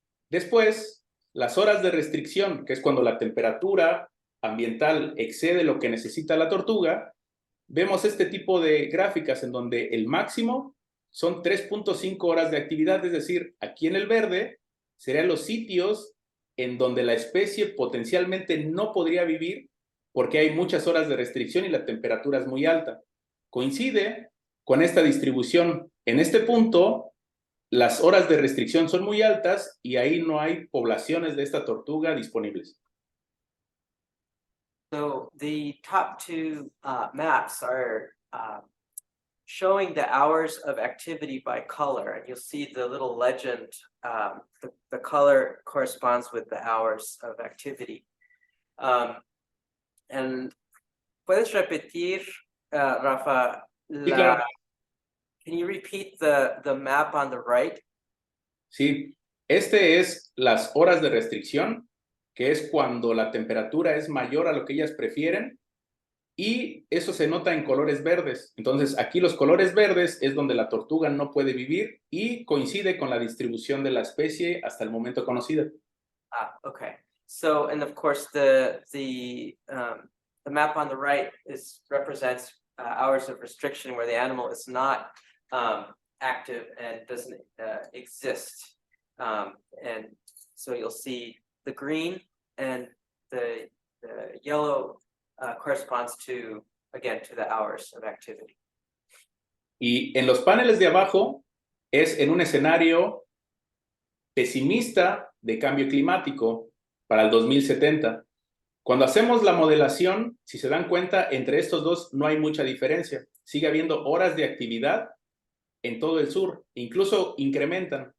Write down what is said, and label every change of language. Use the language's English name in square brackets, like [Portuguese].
[Spanish] Después, las horas de restricción, que es cuando la temperatura ambiental excede lo que necesita la tortuga, vemos este tipo de gráficas en donde el máximo son 3.5 horas de actividad, es decir, aquí en el verde serían los sitios en donde la especie potencialmente no podría vivir porque hay muchas horas de restricción y la temperatura es muy alta. Coincide con esta distribución. En este punto, las horas de restricción son muy altas y ahí no hay poblaciones de esta tortuga disponibles. [English] So the top two maps are showing the hours of activity by color, and you'll see the little legend. The color corresponds with the hours of activity. [Spanish] And puedes repetir, Rafa, Sí, claro. [English] can you repeat the map on the right? [Spanish] Sí, este es las horas de restricción, que es cuando la temperatura es mayor a lo que ellas prefieren, y eso se nota en colores verdes. Entonces, aquí los colores verdes es donde la tortuga no puede vivir y coincide con la distribución de la especie hasta el momento conocida. [English] Okay. So, and of course, the map on the right represents hours of restriction where the animal is not active and doesn't exist. And so you'll see the green and the yellow corresponds to, again, to the hours of activity. [Spanish] Y en los paneles de abajo es en un escenario pesimista de cambio climático para el 2070. Cuando hacemos la modelación, si se dan cuenta, entre estos dos no hay mucha diferencia. Sigue habiendo horas de actividad en todo el sur, incluso incrementan.